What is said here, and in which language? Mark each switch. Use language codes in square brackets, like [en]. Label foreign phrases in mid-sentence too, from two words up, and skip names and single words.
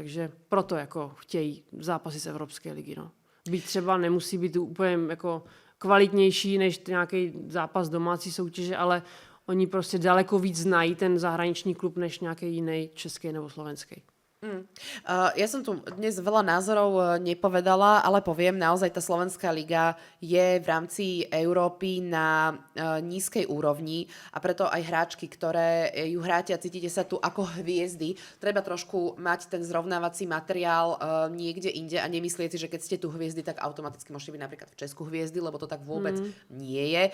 [cs] Takže proto jako chtějí zápasy z Evropské ligy. No. Být třeba nemusí být úplně jako kvalitnější než nějaký zápas domácí soutěže, ale oni prostě daleko víc znají ten zahraniční klub než nějaký jiný český nebo slovenský. [sk] Ja som tu dnes veľa názorov nepovedala, ale poviem, naozaj tá slovenská liga je v rámci Európy na nízkej úrovni a preto aj hráčky, ktoré ju hráte a cítite sa tu ako hviezdy, treba trošku mať ten zrovnávací materiál niekde inde a nemyslieť si, že keď ste tu hviezdy, tak automaticky môžete byť napríklad v Česku hviezdy, lebo to tak vôbec nie je.